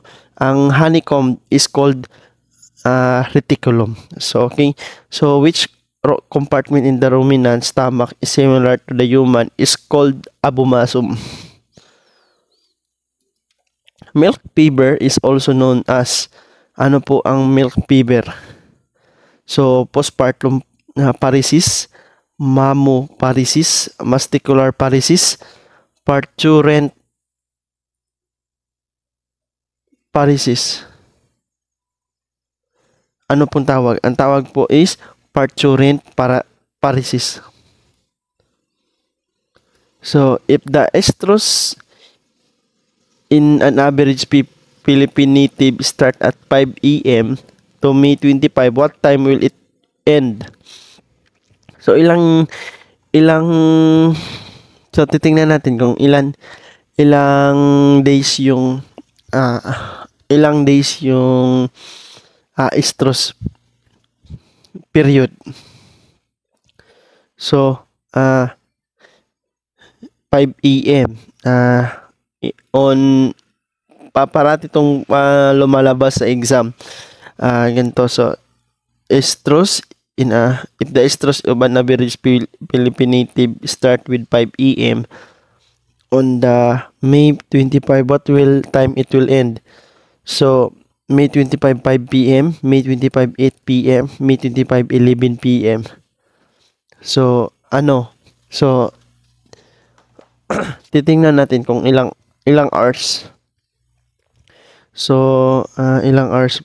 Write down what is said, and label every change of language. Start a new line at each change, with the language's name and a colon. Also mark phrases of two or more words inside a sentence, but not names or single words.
English: Ang honeycomb is called reticulum. So okay, so which compartment in the ruminant stomach is similar to the human is called abomasum. Milk fever is also known as,
Filipino: ano po ang milk fever?
English: So postpartum paresis, mammoparesis, masticular paresis, parturient paresis.
Filipino: Ano pong tawag? Ang tawag po
English: is parturient paresis. So, if the estrus in an average Philippine native start at 5 a.m. to May 25, what time will it end?
Filipino: So, so titingnan natin kung ilang days yung estrus period.
English: So 5 a.m.
Filipino: On paparati itong lumalabas sa exam. Ganito.
English: So estrus if the estrus of an average Philippine native start with 5 a.m. on the May 25, what time it will end? So May 25, 5 p.m., May 25, 8 p.m., May 25, 11 p.m.
Filipino: So, So, titingnan natin kung ilang hours. So, ilang hours.